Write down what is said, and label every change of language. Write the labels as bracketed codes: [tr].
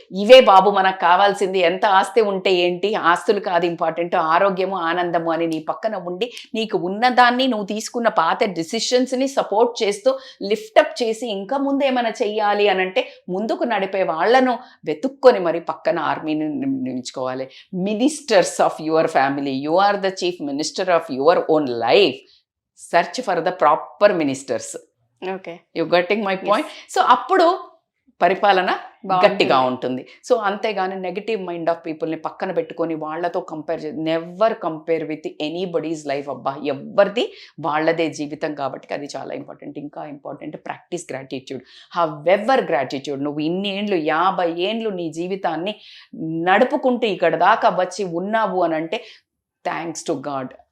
[te] ఇవే బాబు మనకు కావాల్సింది. ఎంత ఆస్తి ఉంటే ఏంటి, ఆస్తులు కాదు ఇంపార్టెంట్, ఆరోగ్యము ఆనందము అని నీ పక్కన ఉండి నీకు ఉన్నదాన్ని నువ్వు తీసుకున్న పాత డిసిషన్స్ని సపోర్ట్ చేస్తూ లిఫ్టప్ చేసి ఇంకా ముందు ఏమైనా చెయ్యాలి అని అంటే ముందుకు నడిపే వాళ్ళను వెతుక్కొని మరి పక్కన ఆర్మీని నియమించుకోవాలి. [en] Ministers of your family, you are the chief minister of your own life. Search for the proper ministers. Okay, you getting my point? So [te] appudu పరిపాలన బాగుంటుంది. గట్టిగా ఉంటుంది. [en] so [te] అంతేగాని [en] negative mind of పీపుల్ని [te] పక్కన పెట్టుకొని వాళ్ళతో [en] Compare never compare with anybody's life. [te] అబ్బా, ఎవరిది వాళ్ళదే జీవితం కాబట్టి అది చాలా ఇంపార్టెంట్. ఇంకా [en] Important practice gratitude. However gratitude. [te] నువ్వు ఇన్ని ఏండ్లు 50 ఏండ్లు నీ జీవితాన్ని నడుపుకుంటూ ఇక్కడ దాకా వచ్చి ఉన్నావు అని అంటే [en] Thanks to God.